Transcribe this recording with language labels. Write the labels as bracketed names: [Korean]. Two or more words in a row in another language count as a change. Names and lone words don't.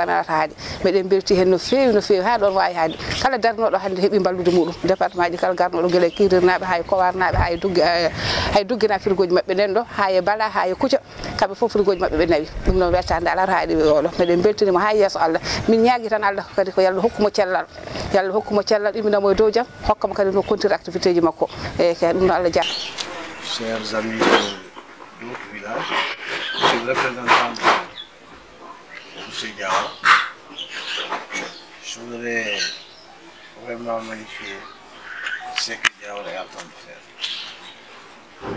[Fula] amen ala to haaɗi meɗen belti hen no fewi ha ɗon wawi haade kala darnoɗo hande heeɓi ballude muɗum département ji kala garnoɗo gueɗe kirirnaɓe hay kowarnaɓe hay duggina frigoji mabɓe nden ɗo ha e Bala ha e Kouthia kamɓe foof frigoji mabɓe ɓe nawi ɗum noon weltare nde ala to haaɗi oɗo meɗen beltinimo ha yeeso Allah min ñaagui tan Allah kadi ko yallah hokkumo cellal iminamo e dow jaam hokkamo kadi no continue activité ji makko e kadi ɗum no Allah jaam. [French] Chers amis d'autres villages, je suis le représentant de M. Diawara. Je voudrais vraiment magnifier ce que Diawara est en train de faire.